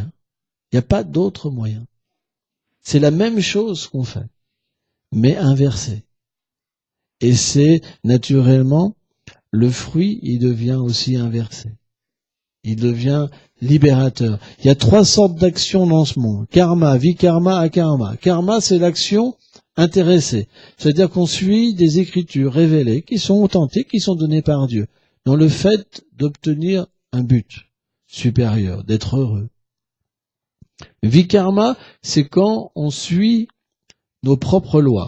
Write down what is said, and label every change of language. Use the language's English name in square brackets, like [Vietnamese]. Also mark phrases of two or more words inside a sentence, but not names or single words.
[French] Il n'y a pas d'autre moyen. C'est la même chose qu'on fait, mais inversé. Et c'est naturellement, le fruit, il devient aussi inversé. Il devient libérateur. Il y a 3 sortes d'actions dans ce monde. [Sanskrit] कर्म, विकर्म, अकर्म। कर्म, [French] c'est l'action intéressée. C'est-à-dire qu'on suit des écritures révélées qui sont authentiques, qui sont données par Dieu, dans le fait d'obtenir un but supérieur, d'être heureux. Vikarma, c'est quand on suit nos propres lois.